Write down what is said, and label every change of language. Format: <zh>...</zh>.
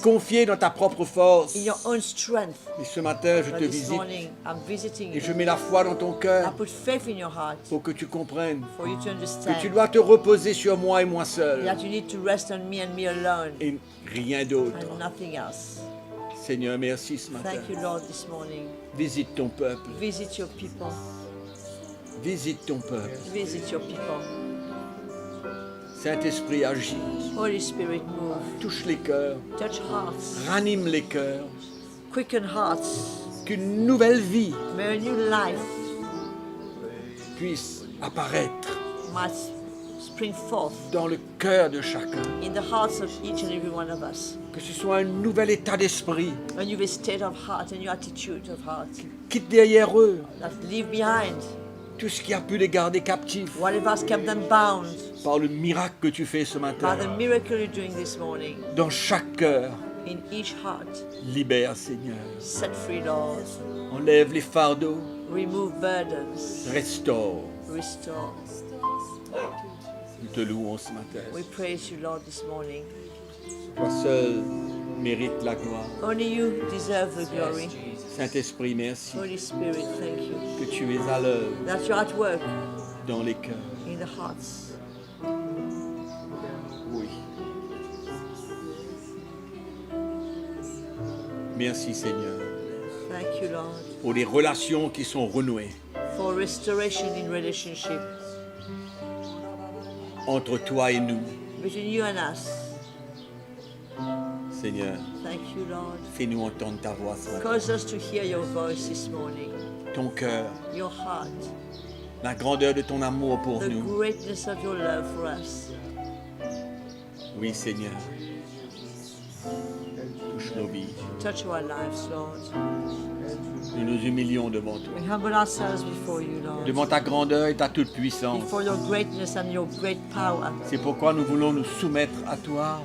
<fr>confié dans ta propre force.</fr> <en>In your own strength.</en> <fr>Et ce matin, je</fr> <en>But</en> <fr>te</fr> <en>this</en> <fr>visite</fr> <en>morning I'm visiting</en> <fr>et</fr> <en>you.</en> <fr>je mets la foi dans ton</fr> <en>I</en> <fr>cœur</fr> <en>put faith in your heart</en> <fr>pour que tu comprennes</fr> <en>for you to</en> <fr>que tu</fr> <en>understand</en> <fr>dois te reposer sur moi et moi seul</fr> <en>that you need to rest on me and me alone</en> <fr>et rien d'autre.</fr> <en>and nothing else.</en> <fr>Seigneur, merci ce matin.</fr> <en>Thank you, Lord, this morning.</en> <fr>Visite ton peuple.</fr> <en>Visit your people.</en> <fr>Visite ton peuple.</fr> <en>Visit your people.</en> <fr>Saint-Esprit agit.</fr> <en>Holy Spirit, move.</en> <fr>Touche les cœurs.</fr> <en>Touch hearts.</en> <fr>Ranime les cœurs.</fr> <en>Quicken hearts.</en> <fr>Qu'une nouvelle vie</fr> <en>May a new life</en> <fr>puisse apparaître</fr> <en>might spring forth</en> <fr>dans le cœur de chacun.</fr> <en>in the hearts of each and every one of us.</en> <fr>Que ce soit un nouvel état d'esprit.</fr> <en>A new state of heart, a new attitude of heart</en> <fr>Quitte derrière eux</fr> <en>that leave behind</en> <fr>tout ce qui a pu les garder captifs,</fr> <en>Whatever has kept them bound,</en> <fr>par le miracle que tu fais ce</fr> <en>by</en> <fr>matin,</fr> <en>the miracle you're doing this morning,</en> <fr>dans chaque cœur,</fr> <en>in each heart,</en> <fr>libère Seigneur.</fr> <en>set free, Lord.</en> <fr>Enlève les fardeaux,</fr> <en>Remove burdens,</en> <fr>restaure.</fr> <en>restore.</en> <fr>Nous te louons ce matin.</fr> <en>We praise you, Lord, this morning.</en> <fr>Toi seul mérites la gloire.</fr> <en>Only you deserve the glory.</en> <fr>Saint-Esprit, merci</fr> <en>Holy Spirit, thank you</en> <fr>que tu es à l'œuvre</fr> <en>that you're at work</en> <fr>dans les cœurs.</fr> <en>in the hearts.</en> <fr>Oui. Merci Seigneur</fr> <en>Thank you, Lord,</en> <fr>pour les relations qui sont renouées</fr> <en>for restoration in relationship</en> <fr>entre toi et nous.</fr> <en>between you and us.</en> <fr>Seigneur,</fr> <en>Thank you, Lord.</en> <fr>fais-nous entendre ta voix ce matin.</fr> <en>Cause us to hear your voice this morning,</en> <fr>Ton cœur,</fr> <en>your heart,</en> <fr>la grandeur de ton amour pour</fr> <en>the</en> <fr>nous.</fr> <en>greatness of your love for us.</en> <fr>Oui Seigneur. Touche nos vies.</fr> <en>Touch our lives, Lord.</en> <fr>Nous nous humilions devant toi.</fr> <en>We humble ourselves before you, Lord,</en> <fr>Devant ta grandeur et ta toute-puissance.</fr> <en>before your greatness and your great power.</en> <fr>C'est pourquoi nous voulons nous soumettre à toi,</fr>